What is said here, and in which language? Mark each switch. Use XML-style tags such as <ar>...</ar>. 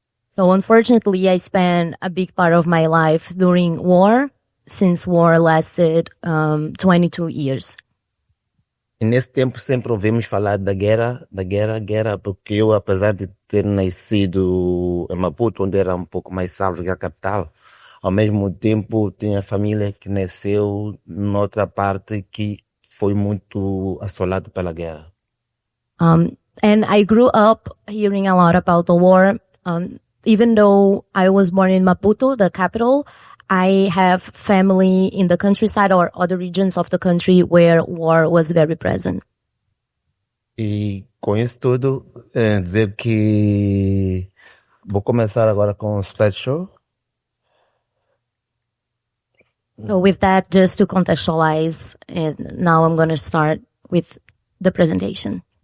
<en>So unfortunately, I spent a big part of my life during war, since war lasted 22 years.</en> <pt>E nesse tempo sempre ouvimos falar da guerra, porque eu, apesar de ter nascido em Maputo, onde era um pouco mais salvo que a capital, ao mesmo tempo tinha família que nasceu noutra parte que foi muito assolada pela guerra.</pt> <en>And I grew up hearing a lot about the war. Even though I was born in Maputo, the capital, I have family in the countryside or other regions of the country where war was very present.</en> <pt>E com isso tudo, dizer que vou começar agora com o slideshow.</pt> <en>So with that, just to contextualize, and now I'm going to start with the presentation.</en>